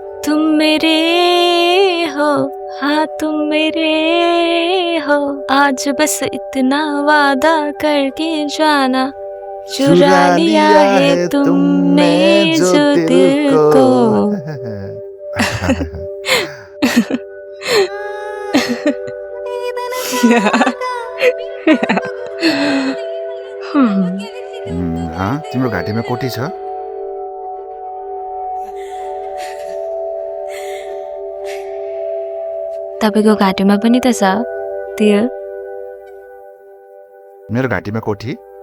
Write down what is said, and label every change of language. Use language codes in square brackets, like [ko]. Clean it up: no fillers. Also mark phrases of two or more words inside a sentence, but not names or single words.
[hi] तुम मेरे हो, हाँ तुम मेरे हो, आज बस इतना वादा करके जाना, चुरा लिया है तुमने जो दिल को। हाँ, [ne] तिम्रो घाँटीमा कोठी छ? तपाईँको घाँटीमा पनि त छ तिल। मेरो घाँटीमा कोठी?